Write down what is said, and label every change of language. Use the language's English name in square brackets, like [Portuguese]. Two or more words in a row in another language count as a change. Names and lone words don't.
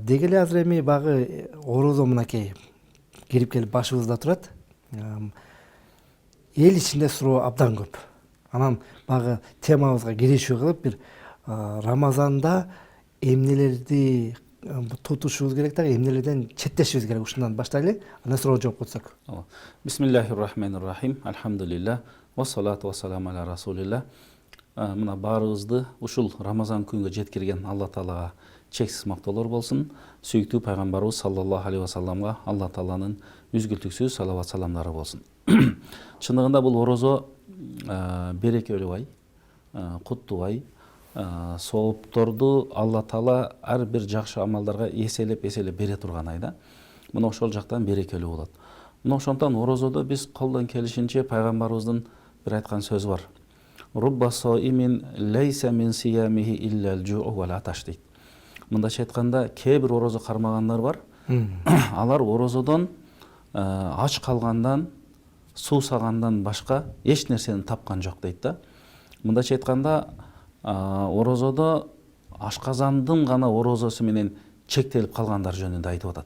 [Kyrgyz] Деги эле азыр эми багы орозо мынакей кирип келип башыбызда турат. Эл ичинде суроо абдан көп. Анан багы темабызга киришүү кылып бир Рамазанда эмнелерди тутушубуз керек дагы, эмнелерден четтешибиз керек, ушундан баштайлы. Анан суроо жооп кетсек. [Arabic] بسم الله الرحمن الرحيم. الحمد لله. والصلاة والسلام على رسول الله. [Kyrgyz] Мына баарыбызды ушул Рамазан күнгө жеткирген Алла Таалага чексиз мактоолор болсун. Сүйүктүү пайгамбарыбыз [Arabic] صلى الله عليه [Kyrgyz] вассаламга Алла Тааланын үзгүлтүксүз салават саламдары болсун. Чындыгында бул орозо берекелүү ай, куттуу ай, соопторду Алла Таала ар бир жакшы амалдарга эселеп бере турган айда. Мына ошол жактан берекелүү болот. Мына ошондон орозодо биз колдон келишинче пайгамбарыбыздын бир айткан сөзү бар. [Arabic] رب صائم ليس من صيامه إلا الجوع والعطش дейт. [Kyrgyz] Мындайча айтканда, кээ бир орозо кармагандар бар. Алар орозодон ач калгандан, суусагандан башка эч нерсени тапкан жок дейт да. Мындайча айтканда, орозодо ашказандын гана орозосу менен чектелип калгандар жөнүндө айтып атат.